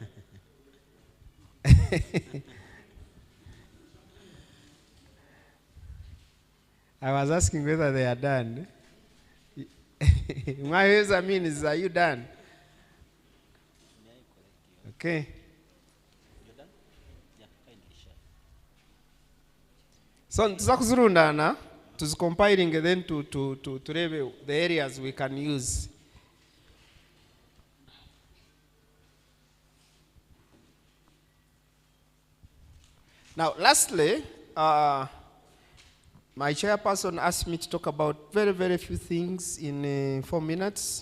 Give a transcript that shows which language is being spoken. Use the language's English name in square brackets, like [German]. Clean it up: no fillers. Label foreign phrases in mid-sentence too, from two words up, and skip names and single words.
[English] I was asking whether they are done. Mwaheza means, are you done? Okay. So [Nyankole] tuza kuzirundana, tuzicompiling [English] and then to review the areas we can use. Now, lastly, my chairperson asked me to talk about very, very few things in 4 minutes.